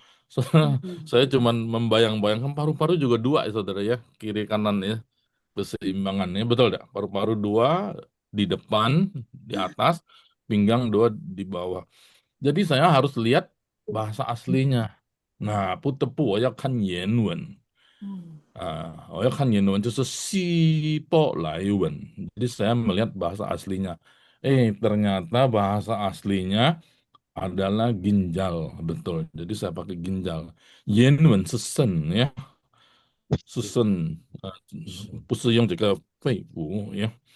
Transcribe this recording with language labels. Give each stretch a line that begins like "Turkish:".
Indonesian: Saya cuman membayang-bayangkan paru-paru juga dua ya saudara ya, kiri kanan ya, keseimbangannya betul tidak? Paru-paru dua di depan, di atas, pinggang dua di bawah. Jadi saya harus lihat bahasa aslinya.
Chinese: Nah, 不得不我要看原文。我要看原文，就是希伯来文。
Indonesian: Jadi saya melihat bahasa aslinya. Ternyata bahasa aslinya adalah ginjal, betul. Jadi saya pakai ginjal.
Chinese: Yenwen 是肾 ya, 是肾，不是用这个肺腑 ya。